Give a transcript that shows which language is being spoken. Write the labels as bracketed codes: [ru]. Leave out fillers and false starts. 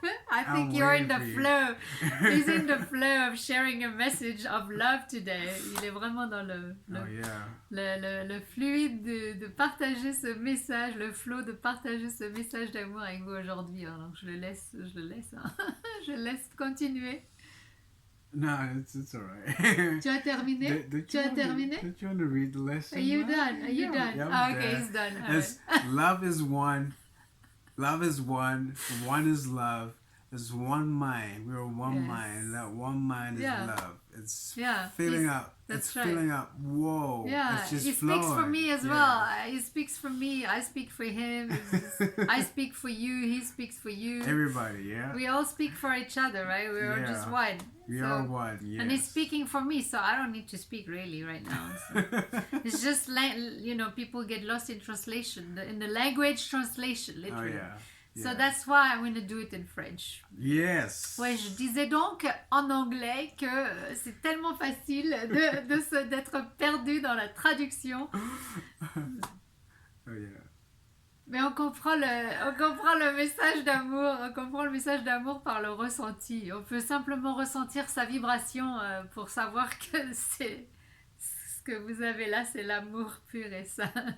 [en] I think you're in the flow. He's in the flow of sharing a message of love today. [fr] Il est vraiment dans le fluide de partager ce message, le flow de partager ce message d'amour avec vous aujourd'hui. Alors je le laisse, hein. Je le laisse continuer. [en] No, it's all right. [fr] Tu as terminé? Tu as terminé? [en] Don't you want to read the lesson? Are you done? Are you done? Yeah, Okay, he's done. Love is one. Love is one. One is love. There's one mind. We're one mind. That one mind is love. It's filling up. That's it's right. filling up. Whoa. Yeah, it's just he speaks for me as well. He speaks for me. I speak for him. I speak for you. He speaks for you. Everybody, yeah. We all speak for each other, right? We're all just one. We are one, yes. And he's speaking for me, so I don't need to speak really right now. So. It's just, people get lost in translation, in the language translation, literally. Oh, yeah. So that's why I'm going to do it in French. Yes. [fr] Ouais, je disais donc en anglais que c'est tellement facile d'être perdu dans la traduction. [en] Oh yeah. [fr] Mais on comprend le message d'amour. On comprend le message d'amour par le ressenti. On peut simplement ressentir sa vibration pour savoir que c'est ce que vous avez là, c'est l'amour pur et sain.